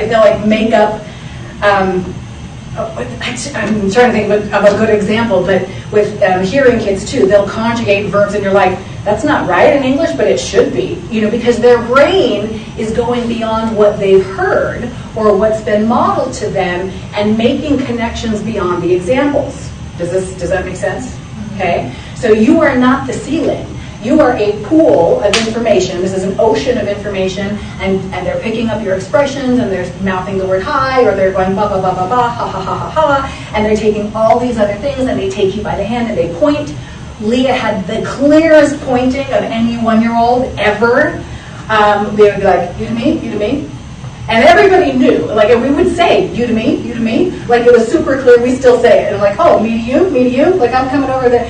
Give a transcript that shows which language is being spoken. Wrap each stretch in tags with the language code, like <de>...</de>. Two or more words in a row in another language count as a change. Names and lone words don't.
<en>If they'll, like, make up, I'm trying to think of a good example, but with hearing kids too, they'll conjugate verbs, and you're like, that's not right in English, but it should be, because their brain is going beyond what they've heard or what's been modeled to them and making connections beyond the examples. Does that make sense? Okay? So you are not the ceiling. You are a pool of information. This is an ocean of information, and they're picking up your expressions, and they're mouthing the word hi, or they're going ba ba ba ba ba, ha ha ha ha ha, and they're taking all these other things, and they take you by the hand, and they point. Leah had the clearest pointing of any 1-year-old ever. They would be like, you to me, you to me. And everybody knew, like, and we would say, you to me, you to me. Like, it was super clear, we still say it. And like, oh, me to you, like, I'm coming over there.</en>